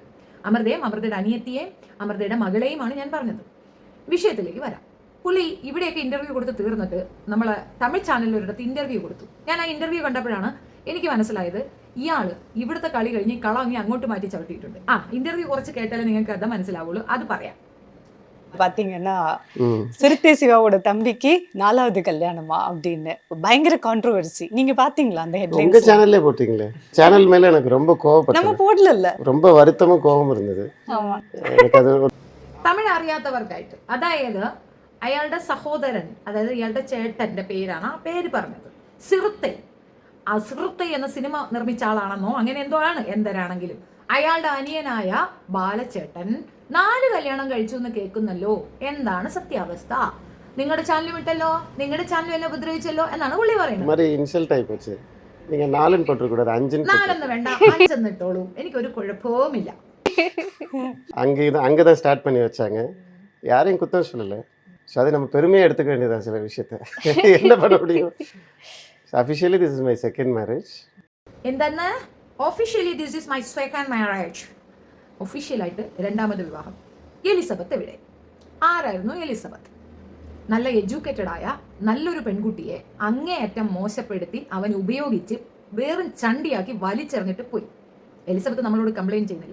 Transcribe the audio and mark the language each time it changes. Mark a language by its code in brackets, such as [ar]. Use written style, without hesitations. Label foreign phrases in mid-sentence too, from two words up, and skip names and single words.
[ml] അമൃതയും അമൃതയുടെ അനിയത്തിയെയും അമൃതയുടെ മകളെയുമാണ് ഞാൻ പറഞ്ഞത്. വിഷയത്തിലേക്ക് വരാം. പുള്ളി ഇവിടെയൊക്കെ ഇന്റർവ്യൂ കൊടുത്ത് തീർന്നിട്ട് നമ്മളെ തമിഴ് ചാനലിലൊരിടത്ത് ഇന്റർവ്യൂ കൊടുത്തു. ഞാൻ ആ ഇന്റർവ്യൂ കണ്ടപ്പോഴാണ് എനിക്ക് മനസ്സിലായത് ഇയാള് ഇവിടുത്തെ കളി കഴിഞ്ഞ് കളങ്ങി അങ്ങോട്ട് മാറ്റി ചവിട്ടിയിട്ടുണ്ട്. ഇന്റർവ്യൂ കുറച്ച് കേട്ടാലേ നിങ്ങൾക്ക് അത് മനസ്സിലാവുള്ളൂ. அது പറയാം. [ta] பாத்தீங்கன்னா சிறுத்தை சிவாவோட தம்பிக்கு 4வது கல்யாணமா அப்படின்னு பயங்கர கான்ட்ரோவர்சி. நீங்க பாத்தீங்களா அந்த ஹெட்லைன்ஸ்? உங்க சேனல்லே போட்டீங்களே. சேனல் மேல எனக்கு ரொம்ப கோவப்பட்டேன். நம்ம போடல, ரொம்ப வருத்தமும் கோபம் இருந்தது. எனக்கு அது [ml] തമിഴ് അറിയാത്തവർക്കായിട്ട്, അതായത് അയാളുടെ സഹോദരൻ, അതായത് ഇയാളുടെ ചേട്ടന്റെ പേരാണ് ആ പേര് പറഞ്ഞത്, സിറുത്തെ. ആ സിറുത്തെ എന്ന സിനിമ നിർമ്മിച്ച ആളാണെന്നോ അങ്ങനെ എന്തോ ആണ്. എന്തരാണെങ്കിലും അയാളുടെ അനിയനായ ബാലചേട്ടൻ 4 കല്യാണം കഴിച്ചു എന്ന് കേൾക്കുന്നല്ലോ. എന്താണ് സത്യാവസ്ഥ? നിങ്ങളുടെ ചാനൽ വിട്ടല്ലോ, നിങ്ങളുടെ ചാനൽ എന്നെ ഉപദ്രവിച്ചല്ലോ എന്നാണ് പുള്ളി പറയുന്നത്. [ta] இன்சல்ட் ஆயி போச்சு. நீங்க 4 போட்டுக்கூடாது, 5 [ml] 4 വേണ്ട, 5 ഇട്ടോളൂ, എനിക്കൊരു കുഴപ്പവുമില്ല. [ta] அங்கதான் ஸ்டார்ட் பண்ணி வச்சாங்க. யாரையும் குத்தம் சொல்லல. ஸோ அதை நம்ம பெருமையாக எடுத்துக்க வேண்டியதான் சில விஷயத்த. என்ன பண்ண முடியும்? [en] Officially this is my second marriage. [ml] എന്തെന്ന്? [en] Officially this is my second marriage. [ml] ഒഫീഷ്യലായിട്ട് 2ാമത് വിവാഹം. എലിസബത്ത് എവിടെ? ആരായിരുന്നു എലിസബത്ത്? നല്ല എഡ്യൂക്കേറ്റഡ് ആയ നല്ലൊരു പെൺകുട്ടിയെ അങ്ങേയറ്റം മോശപ്പെടുത്തി അവൻ ഉപയോഗിച്ച് വേറും ചണ്ടിയാക്കി വലിച്ചെറിഞ്ഞിട്ട് പോയി. എലിസബത്ത് നമ്മളോട് കംപ്ലയിൻറ്റ് ചെയ്യുന്നില്ല.